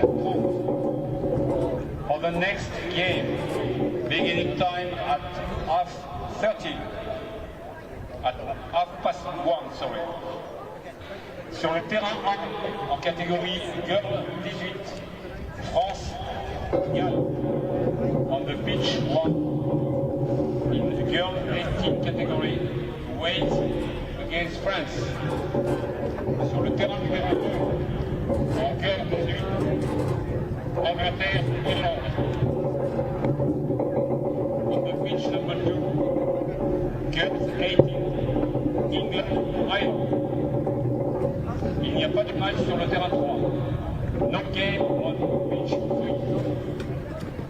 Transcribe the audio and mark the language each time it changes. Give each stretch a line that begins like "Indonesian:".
English: For the next game, beginning time at 30. At 1:30, sorry.
French: Sur le terrain 1, en catégorie Girl 18, France, Galles.
English: On the pitch 1, in the Girl 18 category, Wales against France.
French: Sur le terrain numéro 2, en Girl 18, Angleterre, Irlande.
English: On the pitch number 2, Girls 18, England, Ireland.
French: Il n'y a pas de match sur le terrain 3.
English: No game on pitch 3.